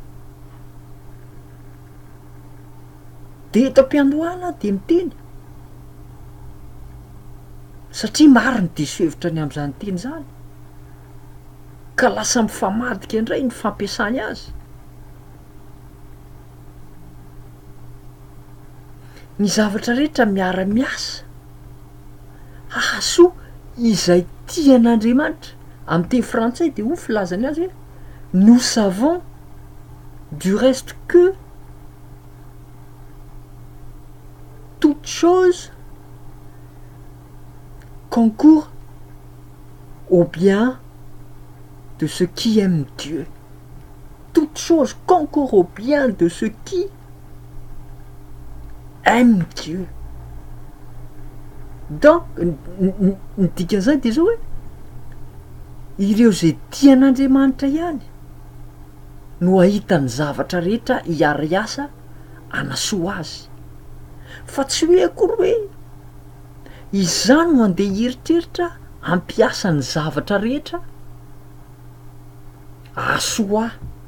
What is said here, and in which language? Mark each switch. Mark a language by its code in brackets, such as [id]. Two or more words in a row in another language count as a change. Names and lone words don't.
[mg] Dia eto am-piandohana dia miteny satria maro ny diso-hevitra ny amin'izany teny izany ka lasa mifamadika indray ny fampiasany azy. Ny zavatra rehetra miara-miasa hahasoa izay tian'Andriamanitra. Amin'ny teny frantsay dia ho filazany azy hoe [fr] nous savons du reste que toute chose concourt au bien de ceux qui aiment Dieu. Toute toute chose concourt au bien de ceux qui aiment Dieu. [mg] Donc ny dikan'izany dia zao hoe ireo zay tian'Andriamanitra ihany no ahitany zavatra rehetra hiara-iasa hanasoa azy, fa tsy hoe akory hoe izany no andeha hieritreritra hampiasa ny zavatra rehetra ahasoa ahy.